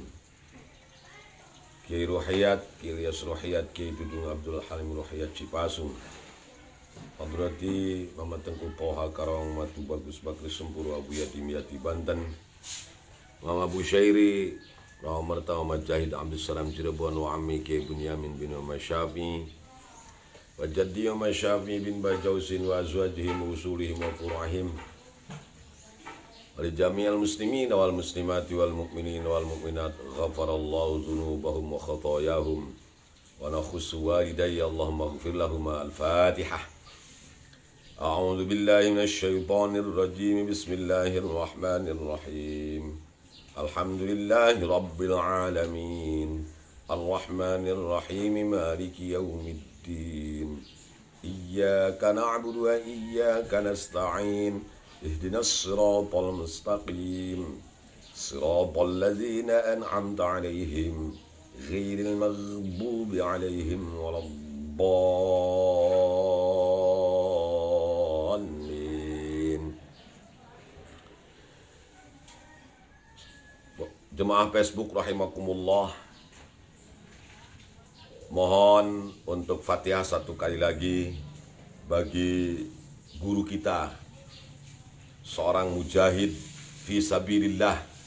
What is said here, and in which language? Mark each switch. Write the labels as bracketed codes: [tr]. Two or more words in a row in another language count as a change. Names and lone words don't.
[id] Kiai Ruhiyat, Kiai Ilyas Ruhiyat, Kiai Dudung Abdul Halim Ruhiyat Cipasung, Hadrati Muhammad Tengku Toha Karong Matu Bagus [ar] Bakri Sempuru Abu Yatim Yati Banten, Mama Abu Syairi Rahmat Muhammad Jahid Abdul Salam Cirebon wa Ammi Kiai Bunyamin bin Muhammad Syafi'i wa Jaddi Muhammad Syafi'i bin Bajausin وأزواجهم وأصولهم وفروعهم ولجميع المسلمين والمسلمات والمؤمنين والمؤمنات غفر الله ذنوبهم وخطاياهم ونخص والديّ اللهم اغفر لهم. الفاتحة. أعوذ بالله من الشيطان الرجيم. بسم الله الرحمن الرحيم. الحمد لله رب العالمين. الرحمن الرحيم. مالك يوم الدين. إياك نعبد وإياك نستعين. اهدنا الصراط المستقيم. صراط الذين أنعمت عليهم غير المغضوب عليهم ولا الضالين. [id] Jemaah Facebook rahimakumullah, mohon untuk Fatihah satu kali lagi bagi guru kita, seorang [ar] مجاهد في سبيل الله,